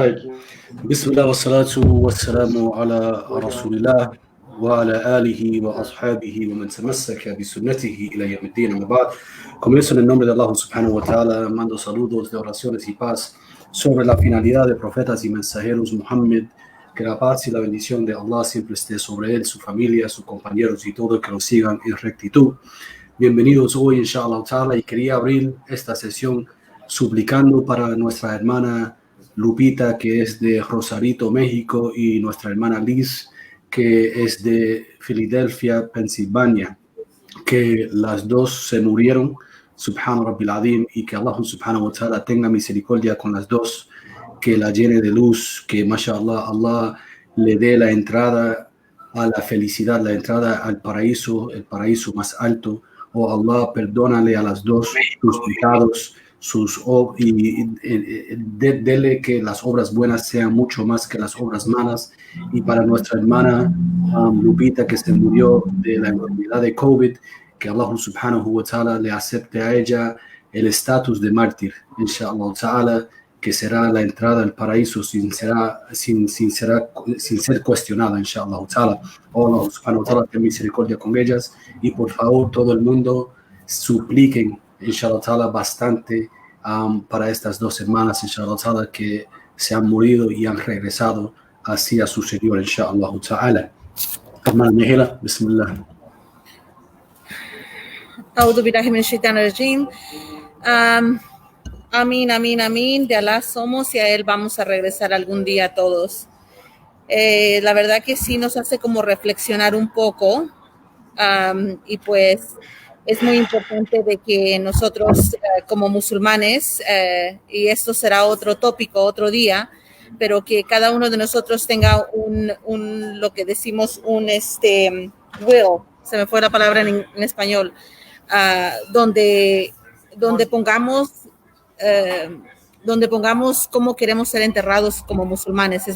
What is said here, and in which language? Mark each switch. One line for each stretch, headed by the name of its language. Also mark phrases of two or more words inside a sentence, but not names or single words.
Arabic: طيب
Spanish: aquí.
Arabic: بسم الله والصلاة والسلام على رسول الله وعلى آله وأصحابه ومن تمسك بسنته إلى يوم الدين. أما بعد,
Spanish: comienzo en el nombre de Allah
Arabic: سبحانه وتعالى,
Spanish: mando saludos de oraciones y paz sobre la finalidad de profetas y mensajeros Muhammad, que la paz y la bendición de Allah siempre esté sobre él, su familia, sus compañeros y todo que lo sigan en rectitud. Bienvenidos hoy,
Arabic: إن شاء الله تعالى,
Spanish: y quería abrir esta sesión suplicando para nuestra hermana Lupita, que es de Rosarito, México, y nuestra hermana Liz, que es de Filadelfia, Pensilvania, que las dos se murieron,
Arabic: سبحان ربي العظيم,
Spanish: y que
Arabic: الله سبحانه وتعالى
Spanish: tenga misericordia con las dos, que la llene de luz, que mashallah Allah le dé la entrada a la felicidad, la entrada al paraíso, el paraíso más alto. Oh Allah, perdónale a las dos sus pecados, dele que las obras buenas sean mucho más que las obras malas. Y para nuestra hermana Lupita, que se murió de la enfermedad de COVID, que
Arabic: الله سبحانه وتعالى
Spanish: le acepte a ella el estatus de mártir,
Arabic: إن شاء الله تعالى,
Spanish: que será la entrada al paraíso sin ser cuestionada,
Arabic: إن شاء الله تعالى. Oh الله سبحانه وتعالى,
Spanish: ten misericordia con ellas, y por favor todo el mundo supliquen,
Arabic: إن شاء الله تعالى,
Spanish: bastante para estas dos hermanas,
Arabic: إن شاء الله تعالى,
Spanish: que se han morido y han regresado hacia su Señor,
Arabic: إن شاء الله تعالى.
Spanish: Hermana Mejela, bismillah.
Arabic: أعوذ بالله من الشيطان الرجيم.
Spanish: Amén, amén, amén. De Alá somos y a Él vamos a regresar algún día todos. La verdad que sí nos hace como reflexionar un poco, y pues es muy importante de que nosotros como musulmanes, y esto será otro tópico, otro día, pero que cada uno de nosotros tenga lo que decimos will, se me fue la palabra en español, donde pongamos cómo queremos ser enterrados como musulmanes.